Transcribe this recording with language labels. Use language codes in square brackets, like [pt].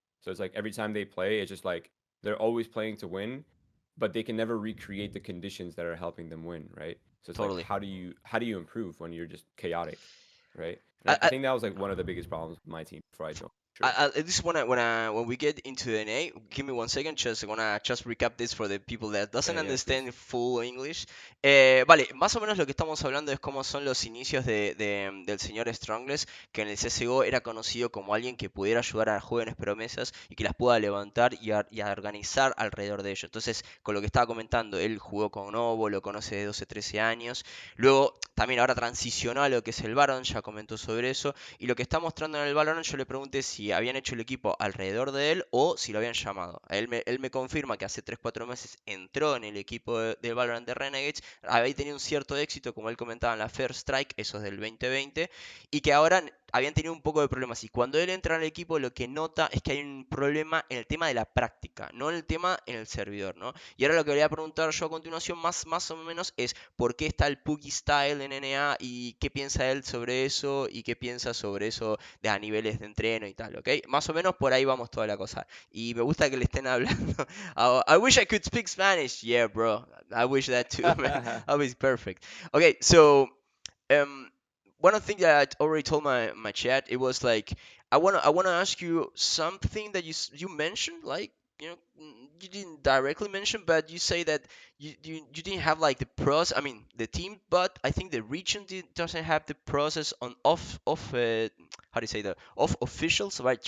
[en] So it's like every time they play, it's just like they're always playing to win, but they can never recreate the conditions that are helping them win, right? So it's like Totally. how do you improve when you're just chaotic, right? And I, I I, think that was like one of the biggest problems with my team before I joined. Sure. at least when we get into the NA, give me 1 second. Just wanna just recap this for the people that doesn't Yeah, yeah, please. understand full English. [es] Vale, más o menos lo que estamos hablando es cómo son los inicios del señor Strongles, que en el CS:GO era conocido como alguien que pudiera ayudar a jóvenes promesas y que las pueda levantar y a organizar alrededor de ellos. Entonces, con lo que estaba comentando, él jugó con Nuevo, lo conoce de 12, 13 años. Luego, también ahora transicionó a lo que es el Baron, ya comentó sobre eso. Y lo que está mostrando en el Valorant, yo le pregunté si habían hecho el equipo alrededor de él o si lo habían llamado. Él me confirma que hace 3 4 meses entró en el equipo del Valorant de Renegades, había tenido un cierto éxito, como él comentaba en la First Strike, eso es del 2020, y que ahora habían tenido un poco de problemas. Y cuando él entra al equipo, lo que nota es que hay un problema en el tema de la práctica, no en el tema en el servidor, ¿no? Y ahora lo que voy a preguntar yo a continuación, más o menos, es por qué está el Puggy Style en NA y qué piensa él sobre eso y qué piensa sobre eso de a niveles de entreno y tal, ¿ok? Más o menos por ahí vamos toda la cosa. Y me gusta que le estén hablando. [en] I wish I could speak Spanish. Yeah, bro. I wish that too, man. That was perfect. Okay, so um, one thing that I already told my chat, it was like I wanna ask you something that you mentioned, like you didn't directly mention, but you say that you didn't have like the process. I mean the team, but I think the region doesn't have the process on how do you say that, of officials, right?